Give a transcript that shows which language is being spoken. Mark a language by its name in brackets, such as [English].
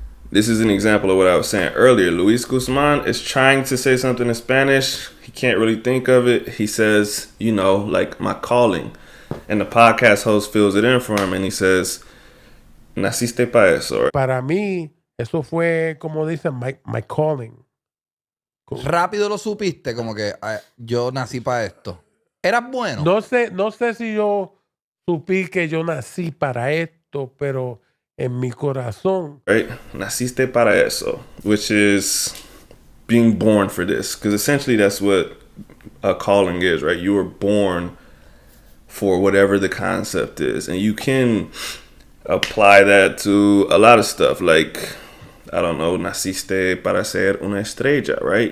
[English] This is an example of what I was saying earlier. Luis Guzman is trying to say something in Spanish. He can't really think of it. He says, like my calling. And the podcast host fills it in for him and he says, [Spanish] naciste para eso. Para mí, eso fue, como dicen, [English] my calling. [Spanish] Rápido lo supiste, como que yo nací para esto. ¿Eras bueno? No sé si yo supí que yo nací para esto, pero en mi corazón. [English] Right? [Spanish] Naciste para eso, [English] which is being born for this. Because essentially that's what a calling is, right? You were born for whatever the concept is. And you can apply that to a lot of stuff. Like, I don't know, [Spanish] naciste para ser una estrella, [English] right?